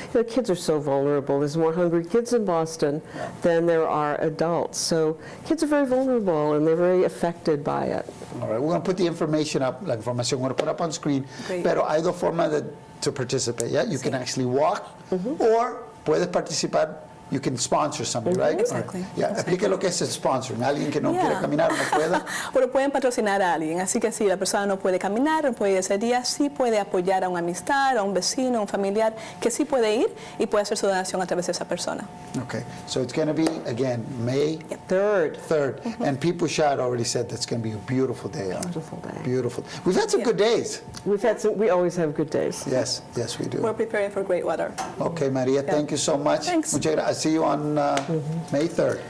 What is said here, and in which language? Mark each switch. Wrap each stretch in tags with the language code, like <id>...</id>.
<en>You know, kids are so vulnerable. There's more hungry kids in Boston than there are adults. So kids are very vulnerable, and they're very affected by it. All right, we're going to put the information up, la información, we're going to put up on screen. Great.</en> <es>Pero hay dos formas</es> <en>to participate, yeah? You can actually walk, or</en> <es>puedes participar.</es> <en>You can sponsor somebody, right? Exactly.</en> <es>Yeah, explique lo que es el sponsoring. Alguien que no quiere caminar, no pueda. Pero pueden patrocinar a alguien, así que si la persona no puede caminar, no puede ir ese día, sí puede apoyar a una amistad, a un vecino, a un familiar, que sí puede ir y puede hacer su donación a través de esa persona.</es> <en>Okay, so it's going to be, again, May 3rd. And People Shot already said that's going to be a beautiful day. Beautiful day. Beautiful. We've had some good days. We always have good days. Yes, we do. We're preparing for great weather. Okay, Maria, thank you so much. Thanks.</en> <es>Muchas gracias.</es> <en>See you on May 3rd.</en>